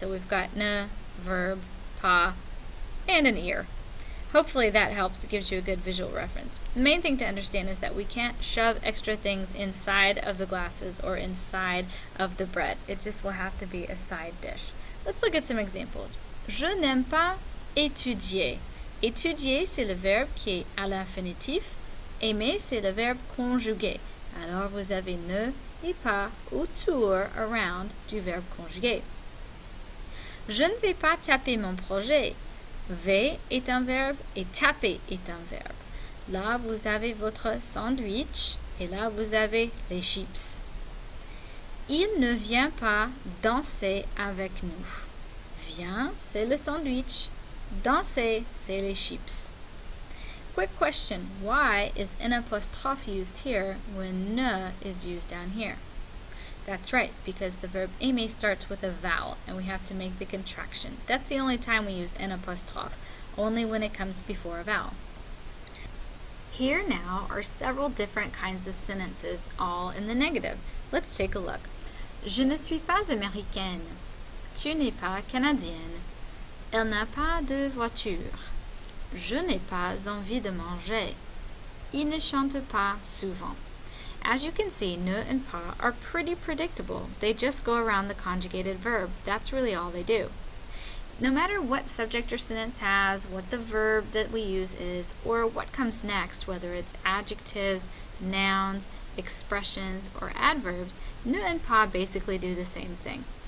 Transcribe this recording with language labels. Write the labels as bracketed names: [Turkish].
[English] So we've got ne, verb, pas, and an ear. Hopefully that helps. It gives you a good visual reference. The main thing to understand is that we can't shove extra things inside of the glasses or inside of the bread. It just will have to be a side dish. Let's look at some examples. [French] Je n'aime pas étudier. Étudier, c'est le verbe qui est à l'infinitif. Aimer, c'est le verbe conjugué. Alors vous avez ne et pas autour, [English] around [French] du verbe conjugué. Je ne vais pas taper mon projet. Vais est un verbe et taper est un verbe. Là, vous avez votre sandwich et là, vous avez les chips. Il ne vient pas danser avec nous. Vient, c'est le sandwich. Danser, c'est les chips. [English] Quick question, why is an apostrophe used here when ne is used down here? That's right, because the verb aimer starts with a vowel, and we have to make the contraction. That's the only time we use an apostrophe, only when it comes before a vowel. Here now are several different kinds of sentences, all in the negative. Let's take a look. [French] Je ne suis pas américaine. Tu n'es pas canadienne. Elle n'a pas de voiture. Je n'ai pas envie de manger. Il ne chante pas souvent. [English] As you can see, ne and pas are pretty predictable. They just go around the conjugated verb. That's really all they do. No matter what subject your sentence has, what the verb that we use is, or what comes next, whether it's adjectives, nouns, expressions, or adverbs, ne and pas basically do the same thing.